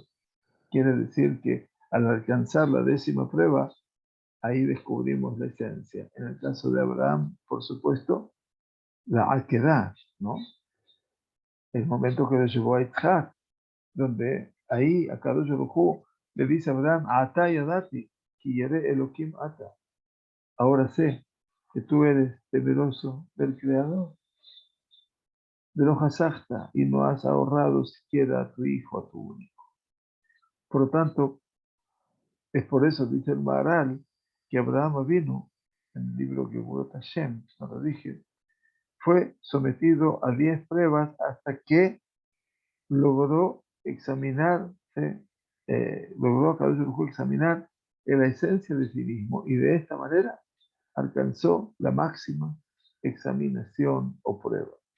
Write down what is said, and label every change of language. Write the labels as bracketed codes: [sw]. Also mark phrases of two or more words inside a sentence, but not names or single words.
[es] Quiere decir que al alcanzar la 10ª prueba, ahí descubrimos la esencia. En el caso de Abraham, por supuesto, la Akedah, ¿no? El momento que lo llevó a Yitzhak, donde ahí a [he] קדוש ברוך הוא [es] le dice a Abraham, [he] עתה ידעתי, כי ירא אלהים אתה. [es] Ahora sé que tú eres temeroso del Creador, [he] ולא חשכת, [es] y no has ahorrado siquiera a tu hijo, a tu único. Por lo tanto, es por eso, dice el Maharal, que Abraham vino, en el libro que Geburot Hashem, no lo dije, fue sometido a 10 pruebas hasta que logró examinarse, logró examinar la esencia de sí mismo y de esta manera alcanzó la máxima examinación o prueba.